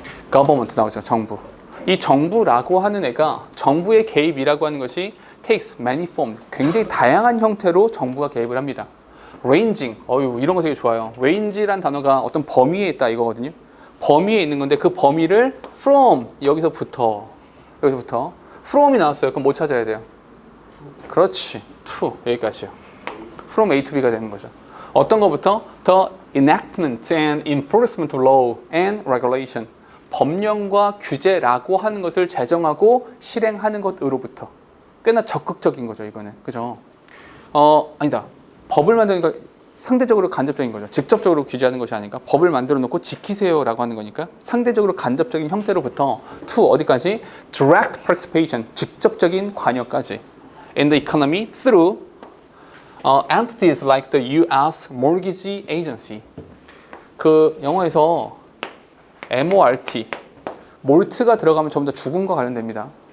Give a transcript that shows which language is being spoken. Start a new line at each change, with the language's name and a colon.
Korean: government 나오죠. 정부. 이 정부라고 하는 애가 정부의 개입이라고 하는 것이
English: takes many forms.
Korean: 굉장히 다양한 형태로 정부가 개입을 합니다. ranging. 이런 거 되게 좋아요. range란 단어가 어떤 범위에 있다 이거거든요. 범위에 있는 건데 그 범위를 from 여기서부터 from이 나왔어요. 그럼 뭐 찾아야 돼요? 그렇지. to 여기까지요. from A to B가 되는 거죠. 어떤 것부터?
English: The enactment and enforcement of law and regulation.
Korean: 법령과 규제라고 하는 것을 제정하고 실행하는 것으로부터. 꽤나 적극적인 거죠, 이거는. 그죠? 아니다. 법을 만드니까 상대적으로 간접적인 거죠. 직접적으로 규제하는 것이 아니니까 법을 만들어 놓고 지키세요라고 하는 거니까 상대적으로 간접적인 형태로부터 to 어디까지?
English: direct participation.
Korean: 직접적인 관여까지.
English: in the economy through entities like the U.S. Mortgage Agency.
Korean: 그 영어에서 MORT, 몰트가 들어가면 전부 다 죽음과 관련됩니다.